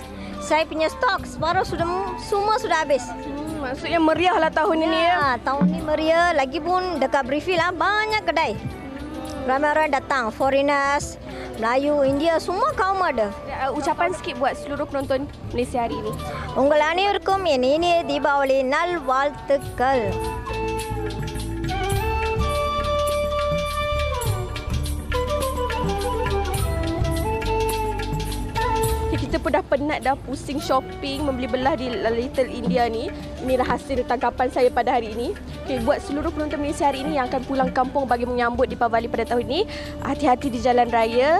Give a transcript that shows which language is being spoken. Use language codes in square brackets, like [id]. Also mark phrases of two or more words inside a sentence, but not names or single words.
[ms] Saya punya stok separuh semua sudah habis. Maksudnya meriah lah tahun ini ya? Tahun ni meriah. Lagipun dekat Brickfield lah banyak kedai. Ramai orang datang, foreigners, Melayu, India, semua kaum ada. Ucapan sikit buat seluruh penonton Malaysia hari ini. [ta] Ungal அனைவருக்கும் என் இனிய தீபாவளி நல்வாழ்த்துக்கள். [ms] Kita pun dah penat dah pusing shopping, membeli belah di Little India ni. Inilah hasil tangkapan saya pada hari ini. Okay, buat seluruh penonton Malaysia hari ini yang akan pulang kampung bagi menyambut Deepavali pada tahun ini, hati-hati di jalan raya.